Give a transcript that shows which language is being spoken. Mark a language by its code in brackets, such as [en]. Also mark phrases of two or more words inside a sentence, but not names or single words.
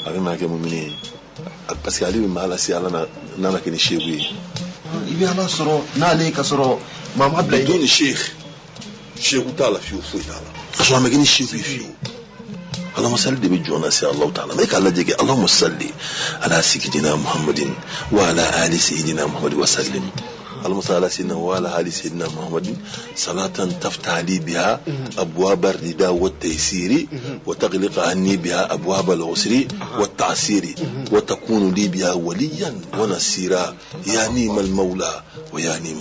[bm] a bɛ maa kɛ mumini ye [fr] parce que [bm] ale bɛ maa lase ala nana kɛ ni seku ye i bɛ ala sɔrɔ n'ale ka sɔrɔ maa ma bila ni seku t'a la fiyewu foyi t'a la ka sɔrɔ a ma kɛ ni seku ye fiyewu alamasali de bɛ jɔn na se [ar] الله تعالى [bm] mɛ k'a lajɛ kɛ [ar] اللهم صل على سيدنا محمد وعلى آل سيدنا محمد وسلم اللهم صل على سيدنا وعلى آل سيدنا محمد صلاة تفتح لي بها أبواب الرداء والتيسير وتغلق عني بها أبواب العسر والتعسير وتكون لي بها وليا ونصيرا يا نيم المولى ويا نيم